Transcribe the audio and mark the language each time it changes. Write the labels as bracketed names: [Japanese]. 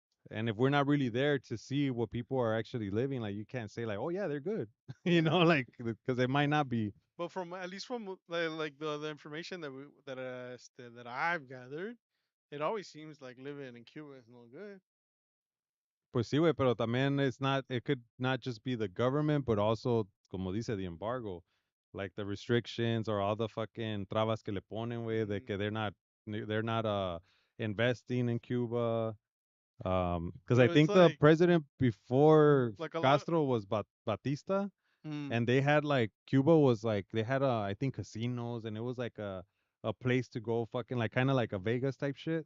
[English] And if we're not really there to see what people are actually living, like you can't say like, oh yeah, they're good, Yeah. like because it might not be. But from at least from like the information that I've gathered, it always seems like living in Cuba is no good. [Spanish] Pues sí, güey, pero también [English] it's not, it could not just be the government, but also, [Spanish] como dice, [English] the embargo. Like the restrictions or all the fucking [Spanish] trabas que le ponen, güey, de Mm. [English] que they're not investing in Cuba. Because I But it's think the like president before a lot of Castro was Batista, mm, and they had like Cuba was like they had I think casinos, and it was like a place to go fucking like kind of like a Vegas type shit.